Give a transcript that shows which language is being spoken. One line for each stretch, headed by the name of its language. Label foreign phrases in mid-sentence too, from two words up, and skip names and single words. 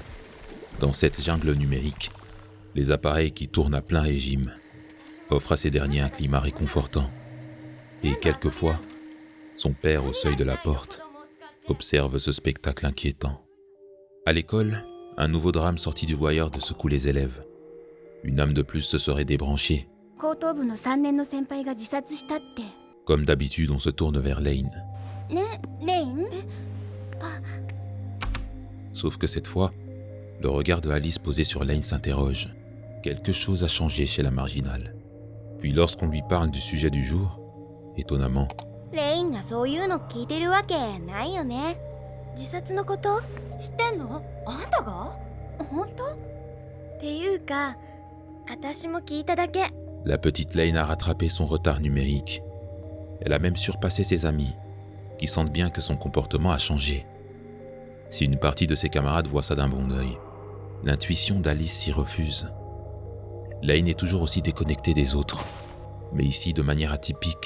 French: Dans cette jungle numérique, les appareils qui tournent à plein régime offrent à ces derniers un climat réconfortant. Et quelquefois, son père au seuil de la porte observe ce spectacle inquiétant. À l'école, un nouveau drame sorti du Wired secoue les élèves. Une âme de plus se serait débranchée.
Japanese: 高等部の3年の先輩が自殺したって。
French: Comme d'habitude, on se tourne vers Lane.
Japanese: ね、レイン？
French: Sauf que cette fois, le regard de Alice posé sur Lane s'interroge. Quelque chose a changé chez la marginale. Puis lorsqu'on lui parle du sujet du jour, étonnamment,
Japanese: レインがそういうの聞いてるわけないよね。自殺のこと知ってんの？あんたが？本当？っていうか、私も聞いただけ。
French: la petite Lane a rattrapé son retard numérique. Elle a même surpassé ses amis, qui sentent bien que son comportement a changé. Si une partie de ses camarades voit ça d'un bon œil, l'intuition d'Alice s'y refuse. Lane est toujours aussi déconnectée des autres, mais ici de manière atypique.